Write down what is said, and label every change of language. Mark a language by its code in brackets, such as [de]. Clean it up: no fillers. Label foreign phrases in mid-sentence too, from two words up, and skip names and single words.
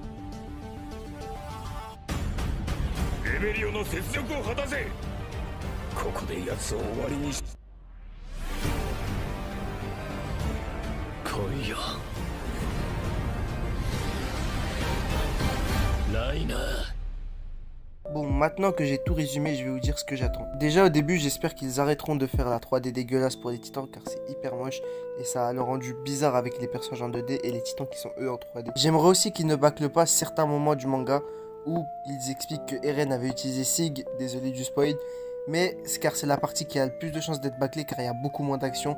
[ja] レベリオの雪辱を果たせ。ここで奴を終わりにし。来いよ。ライナー。 [fr] Bon, maintenant que j'ai tout résumé, je vais vous dire ce que j'attends. Déjà au début, j'espère qu'ils arrêteront de faire la 3D dégueulasse pour les titans car c'est hyper moche et ça a le rendu bizarre avec les personnages en 2D et les titans qui sont eux en 3D. J'aimerais aussi qu'ils ne bâclent pas certains moments du manga où ils expliquent que Eren avait utilisé Sig, désolé du spoil, mais car c'est la partie qui a le plus de chances d'être bâclée car il y a beaucoup moins d'action.